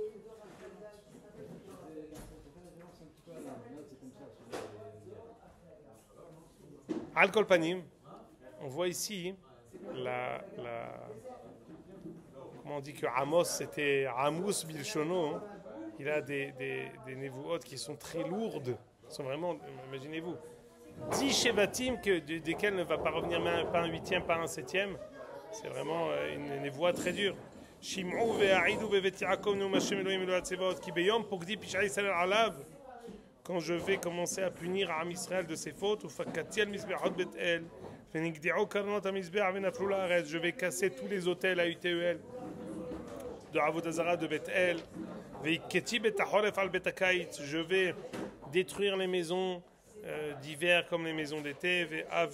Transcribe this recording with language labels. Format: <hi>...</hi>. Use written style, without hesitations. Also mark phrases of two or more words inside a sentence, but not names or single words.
<he>על כל פנים,</he> <fr>on voit ici comment on dit que Amos c'était Amos Bilshono. Il a des névouot qui sont très lourdes. Sont vraiment, imaginez-vous, 10 Shevatim desquels ne va pas revenir pas un 8e, pas un 7e. C'est vraiment une névoie très dure.</fr> <he>שמעו והעידו בבית יעקב נאם ה' אלהים אלהי צבאות כי ביום פקדי פשעי ישראל עליו.</he> <fr>Quand je vais commencer à punir Am Israël de ses fautes, je vais casser tous les hôtels à UTEL de Avodazara de Bethel. Je vais détruire les maisons d'hiver comme les maisons d'été.</fr>